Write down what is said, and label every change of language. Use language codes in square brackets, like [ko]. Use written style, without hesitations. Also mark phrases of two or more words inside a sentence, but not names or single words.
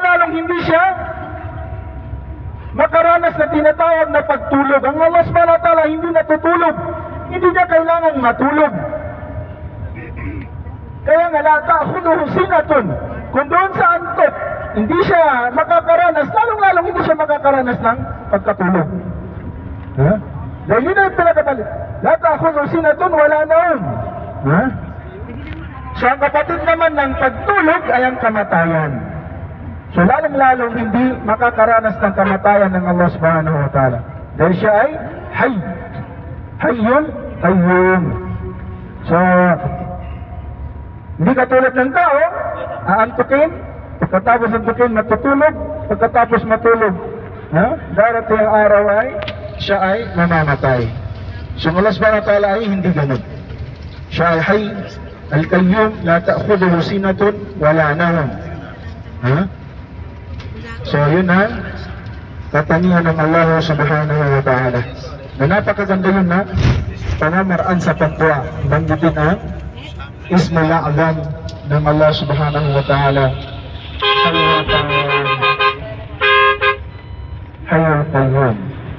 [tl] hindi siya makaranas na tinatawag na pagtulog. Ang [ar] الله سبحانه وتعالى [tl] hindi natutulog. Hindi niya kailangan matulog. Kaya nga [ar] لا تأخذه سنة. [tl] Kung doon sa antok, hindi siya makakaranas, lalong-lalong hindi siya makakaranas ng pagkatulog. Ha? Dahil yun ang pinakatali. [ar] لا تأخذه سنة ولا نوم. [tl] Ha? So ang kapatid naman ng pagtulog ay ang kamatayan. So lalong-lalong hindi makakaranas ng kamatayan ng [ar] الله سبحانه وتعالى. [tl] Dahil siya ay hay. [ar] حي، حي. [tl] So, hindi katulad ng tao, aantukin, pagkatapos antukin, matutulog, pagkatapos matulog. Ha? Darating ang araw ay, siya ay mamamatay. So [ar] الله سبحانه وتعالى [tl] ay hindi ganun. Siya ay hay, [ar] القيوم، لا تأخذه سنة، ولا نوم. [tl] Ha? So yun ang katangian ng [ar] الله سبحانه وتعالى. [tl] Na napakaganda yun na pamamaraan sa pagtuwa. Banggitin ang [ar] اسم الأعظم [tl] ng [ar] الله سبحانه وتعالى. الحي القيوم.